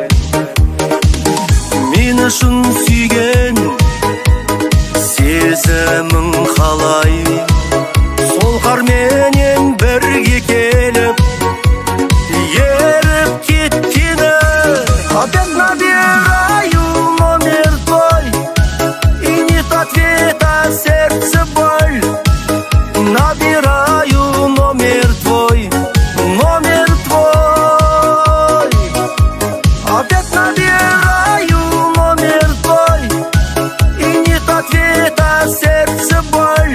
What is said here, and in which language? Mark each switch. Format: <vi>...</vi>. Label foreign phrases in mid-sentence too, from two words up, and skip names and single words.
<kk>Мен үшін сүйген сезімің қалай, сол қарменен бірге келіп еріп кеткені.</kk> <ru>Опять набираю номер твой, и нет ответа, сердце боль. Набираю номер твой, номер твой. Опять набираю номер твой, и нет ответа, сердце боль.</ru>